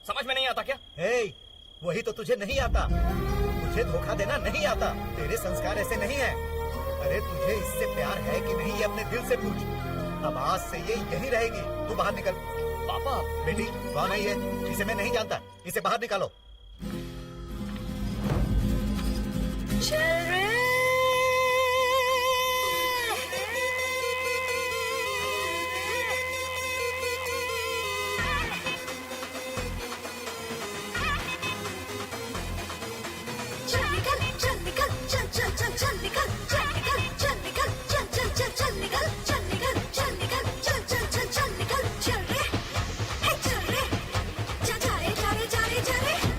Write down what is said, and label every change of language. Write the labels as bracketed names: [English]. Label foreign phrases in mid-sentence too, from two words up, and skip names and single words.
[Hindi] समझ में नहीं आता क्या? वही तो तुझे नहीं आता। तुझे धोखा देना नहीं आता। तेरे संस्कार ऐसे नहीं है। अरे तुझे इससे प्यार है कि नहीं, ये अपने दिल से पूछ। अब आज से ये यही रहेगी। तू बाहर निकल। पापा। बेटी कौन है ये? इसे मैं नहीं जानता। इसे बाहर निकालो। चल रे। चल निकल, चल निकल, चल चल चल चल निकल, चल निकल, चल निकल, चल चल चल चल निकल, चल निकल, चल निकल, चल चल चल चल निकल, चल रे, हे चल रे, जा रे, जा रे, जा रे, जा रे।